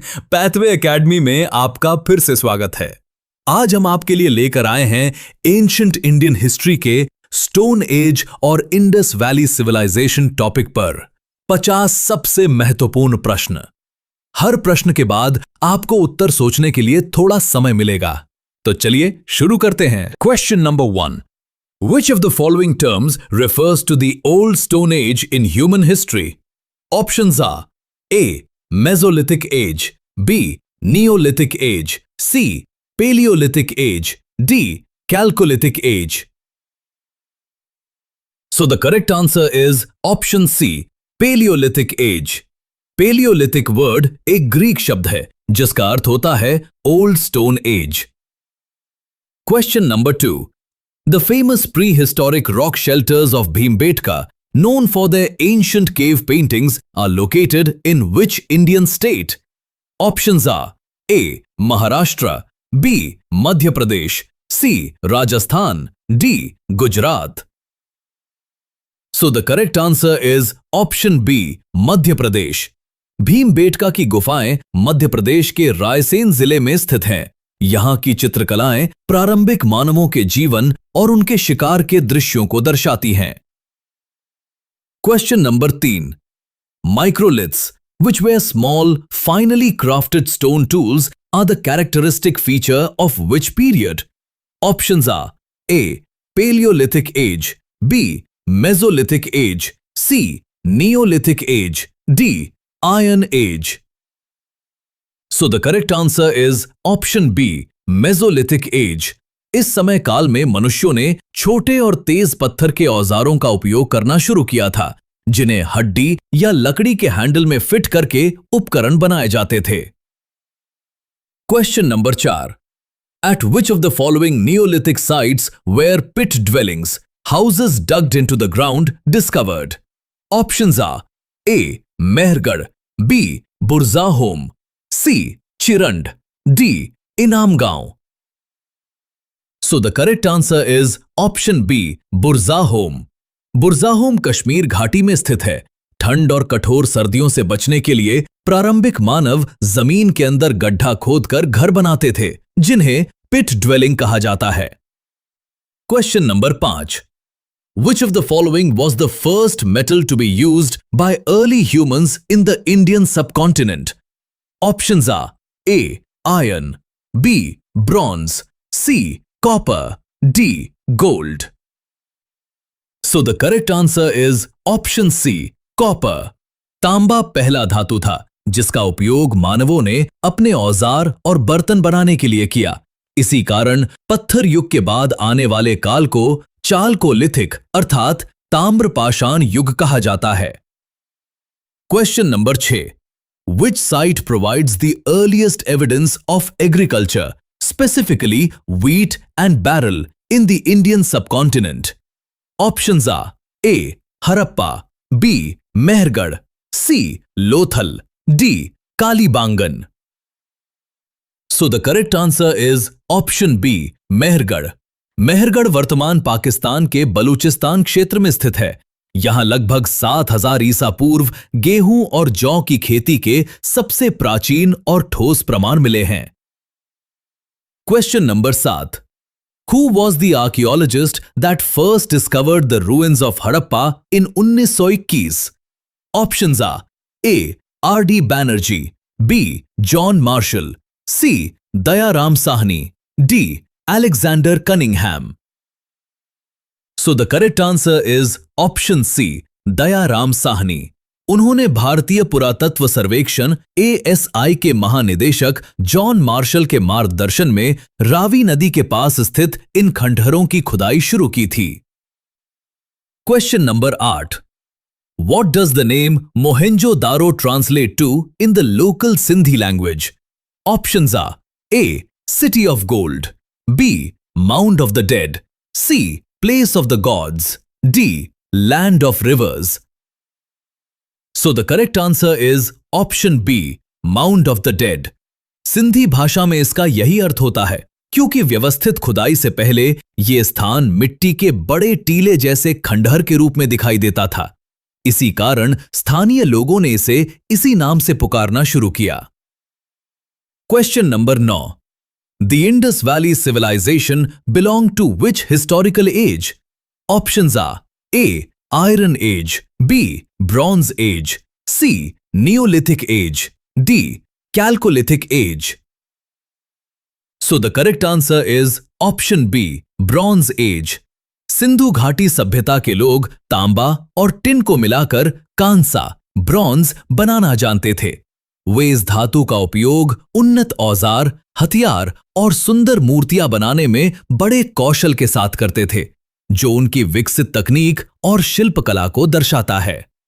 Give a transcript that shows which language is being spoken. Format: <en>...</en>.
<hi>Pathway academy में आपका फिर से स्वागत है। आज हम आपके लिए लेकर आए हैं</hi> <en>ancient Indian history</en> <hi>के स्टोन एज और इंडस वैली सिविलाइजेशन टॉपिक पर 50 सबसे महत्वपूर्ण प्रश्न। हर प्रश्न के बाद आपको उत्तर सोचने के लिए थोड़ा समय मिलेगा, तो चलिए शुरू करते हैं।</hi> <en>Question number 1। Which of the following terms refers to the old stone age in human history? Options are A. Mesolithic age, B. Neolithic age, C. Paleolithic age, D. Chalcolithic age. So the correct answer is option C. Paleolithic age. Paleolithic word</en> <hi>एक Greek शब्द है जिसका अर्थ होता है old stone age.</hi> <en>Question number 2. The famous prehistoric rock shelters of Bhimbetka, known for their ancient cave paintings, are located in which Indian state? Options are A. Maharashtra, B. Madhya Pradesh, C. Rajasthan, D. Gujarat. So the correct answer is option B. Madhya Pradesh.</en> <hi>Bhimbetka की गुफाएं मध्य प्रदेश के रायसेन जिले में स्थित हैं। यहाँ की चित्रकलाएं प्रारंभिक मानवों के जीवन और उनके शिकार के दृश्यों को दर्शाती हैं।</hi> <en>Question number 3। Microliths, which were small, finely crafted stone tools, are the characteristic feature of which period? Options are A. Paleolithic age, B. Mesolithic age, C. Neolithic age, D. Iron age. So the correct answer is option B. Mesolithic age.</en> <hi>इस समय काल में मनुष्यों ने छोटे और तेज पत्थर के औजारों का उपयोग करना शुरू किया था, जिन्हें हड्डी या लकड़ी के हैंडल में फिट करके उपकरण बनाए जाते थे।</hi> <en>Question number 4। At which of the following Neolithic sites were pit dwellings, houses dug into the ground, discovered? Options are A. Mehergarh, B. Burzahom, C. Chirand, D. Inamgaon. So the correct answer is option B. Burzahom.</en> <hi>बुरजाहोम Kashmir घाटी में स्थित है। ठंड और कठोर सर्दियों से बचने के लिए प्रारंभिक मानव जमीन के अंदर गड्ढा खोदकर घर बनाते थे, जिन्हें पिट ड्वेलिंग कहा जाता है।</hi> <en>Question number 5। Which of the following was the first metal to be used by early humans in the Indian subcontinent? Options are A. Iron, B. Bronze, C. Copper, D. Gold. So the correct answer is option C. Copper.</en> <hi>तांबा पहला धातु था जिसका उपयोग मानवों ने अपने औजार और बर्तन बनाने के लिए किया। इसी कारण पत्थर युग के बाद आने वाले काल को चालकोलिथिक अर्थात ताम्रपाषाण युग कहा जाता है।</hi> <en>Question number 6। Which site provides the earliest evidence of agriculture, specifically wheat and barrel, in the Indian subcontinent? Options are A. Harappa, B. Mehergarh, C. Lothal, D. Kalibangan. So the correct answer is option B. Mehergarh.</en> <hi>Mehrgarh वर्तमान पाकिस्तान के बलूचिस्तान क्षेत्र में स्थित है। यहां लगभग 7000 ईसा पूर्व गेहूं और जौ की खेती के सबसे प्राचीन और ठोस प्रमाण मिले हैं।</hi> <en>Question number 7। Who was the archaeologist that first discovered the ruins of Harappa in 1921? Options are A. R.D. Banerjee, B. John Marshall, C. Dayaram Sahni, D. Alexander Cunningham. So the correct answer is option C. Dayaram Sahni.</en> <hi>उन्होंने भारतीय पुरातत्व सर्वेक्षण ASI के महानिदेशक John Marshall के मार्गदर्शन में रावी नदी के पास स्थित इन खंडहरों की खुदाई शुरू की थी।</hi> <en>Question number 8। What does the name Mohenjo-daro translate to in the local Sindhi language? Options are A. City of Gold, B. Mound of the Dead, C. Place of the Gods, D. Land of Rivers. So the correct answer is option B. Mound of the Dead.</en> <hi>Sindhi भाषा में इसका यही अर्थ होता है, क्योंकि व्यवस्थित खुदाई से पहले ये स्थान मिट्टी के बड़े टीले जैसे खंडहर के रूप में दिखाई देता था। इसी कारण स्थानीय लोगों ने इसे इसी नाम से पुकारना शुरू किया।</hi> <en>Question number 9। The Indus valley civilization belong to which historical age? Options are A iron age, B bronze age, C neolithic age, D chalcolithic age. So the correct answer is option B, Bronze Age.</en> <hi>Sindhu घाटी सभ्यता के लोग तांबा और tin को मिलाकर कांसा, bronze बनाना जानते थे। वे इस धातु का उपयोग उन्नत औजार, हथियार और सुंदर मूर्तियां बनाने में बड़े कौशल के साथ करते थे, जो उनकी विकसित तकनीक और शिल्पकला को दर्शाता है।</hi>